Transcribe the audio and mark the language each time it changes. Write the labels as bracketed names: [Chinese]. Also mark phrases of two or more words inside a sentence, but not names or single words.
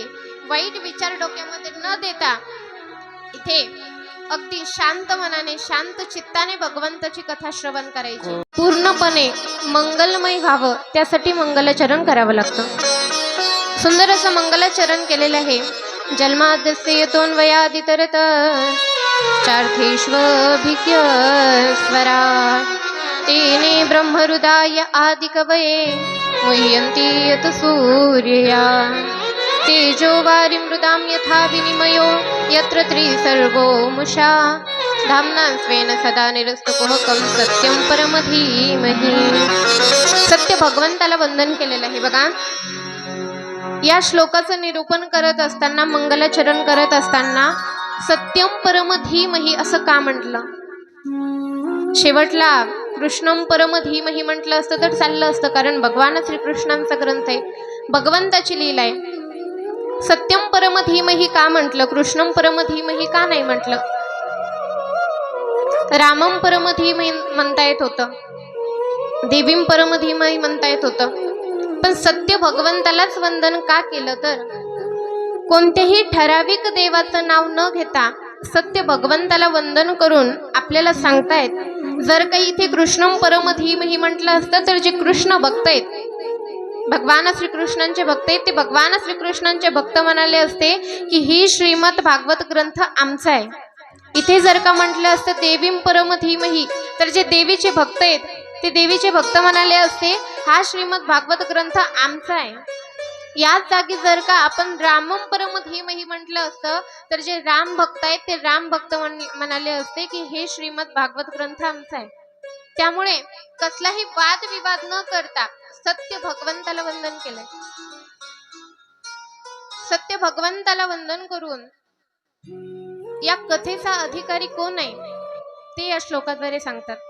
[Marathi] वाईट विचार डोक्यामध्ये न देता इथे अगदी शांत मनाने, शांत चित्ताने भगवंताची कथा श्रवण करायची. पूर्णपणे मंगलमय व्हावं त्यासाठी मंगलाचरण करावं लागतं. सुंदर असं मंगलाचरण केलेलं आहे. [Sanskrit] जन्माद्यस्य यतोऽन्वयादितरत चार्थेष्वभिज्ञ स्वरा तेने ब्रह्महृदाय आदिकवये मुह्यन्ति यत सूर्यया तेजो वारिमृदां यथा विनिमयो यत्र त्रिसर्गो मुषा धाम्ना स्वेन सदा निरस्तकुहकं सत्यं परमधीमहि. [Marathi] सत्य भगवंताला वंदन केलेलं आहे. बघा, या श्लोकाचं निरूपण करत असताना, मंगलाचरण करत असताना [Sanskrit] सत्यम परम धीमहि [Marathi] असं का म्हटलं. शेवटला [Sanskrit] कृष्णम परम धीमहि [Marathi] म्हटलं असतं तर चाललं असतं, कारण भगवान श्रीकृष्णांचा ग्रंथ आहे, भगवंताची लीला आहे. [Sanskrit] सत्यम परम धीमहि [Marathi] का म्हटलं, [Sanskrit] कृष्णम परम धीमहि [Marathi] का नाही म्हटलं. [Sanskrit] रामम परम धीमहि [Marathi] म्हणता येत होतं, [Sanskrit] देवीम परम धीमहि [Marathi] म्हणता येत होतं, पण सत्य भगवंतालाच वंदन का केलं. तर कोणत्याही ठराविक देवाचं नाव न घेता सत्य भगवंताला वंदन करून आपल्याला सांगतायत, जर काही इथे [Sanskrit] कृष्णम परम धीमहि [Marathi] म्हटलं असतं तर जे कृष्ण भक्त आहेत, भगवान श्रीकृष्णांचे भक्त आहेत, ते भगवान श्रीकृष्णांचे भक्त म्हणाले असते की ही श्रीमद भागवत ग्रंथ आमचा आहे. इथे जर का म्हटलं असतं [Sanskrit] देवीम परम धीमहि [Marathi] तर जे देवीचे भक्त आहेत ते देवीचे भक्त म्हणाले असते हा श्रीमद भागवत ग्रंथ आमचा आहे. याच जागी जर का आपण [Sanskrit] रामम परम धीमहि [Marathi] म्हटलं असतं तर जे राम भक्त आहेत ते राम भक्त म्हणाले असते की हे श्रीमद भागवत ग्रंथ आमचा आहे. त्यामुळे कसलाही वादविवाद न करता सत्य भगवंताला वंदन केलंय. सत्य भगवंताला वंदन करून या कथेचा अधिकारी कोण आहे ते या श्लोकाद्वारे सांगतात.